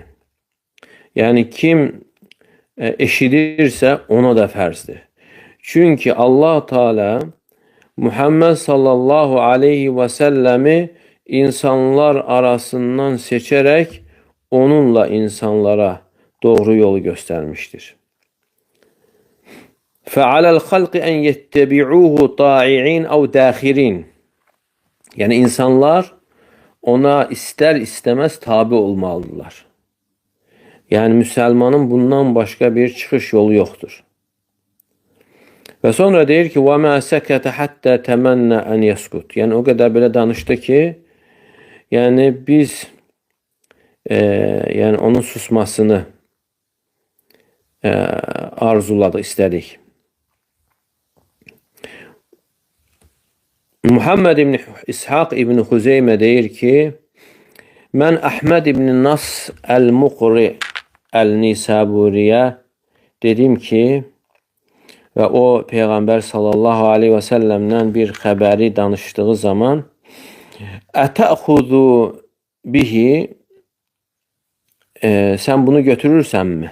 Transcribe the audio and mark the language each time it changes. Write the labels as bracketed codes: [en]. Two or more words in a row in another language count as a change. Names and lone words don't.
[az] Yəni kim eşidirsə ona da fərzdir. Çünki Allah Teala Muhammed [ar] صلى الله عليه وسلم [az] insanlar arasından seçərək onunla insanlara doğru yolu göstermiştir. [ar] فَعَلَى الْخَلْقِ اَنْ يَتَّبِعُوهُ طَاعِعِينَ اَوْ دَاخِرِينَ. [tr] Yani insanlar ona ister istemez tabi olmalıdırlar. Yani Müslümanın bundan başka bir çıkış yolu yoktur. [az] Ve sonra deyir ki [ar] وَمَا سَكَتَ حَتَّى تَمَنَّ اَنْ يَسْكُتْ. [tr] Yani o kadar böyle danıştı ki yani biz yani onun susmasını arzuladık, istedik. [az] Muhammed ibn İshak ibn Huzeyme deyir ki mən Ahmed ibn Nas el-Muqri el-Nisaburiyə dedim ki və o Peyğəmbər [ar] صلى الله عليه وسلم [az] bir xəbəri danışdığı zaman [ar] أتأخذ به [az] sən bunu götürürsənmi?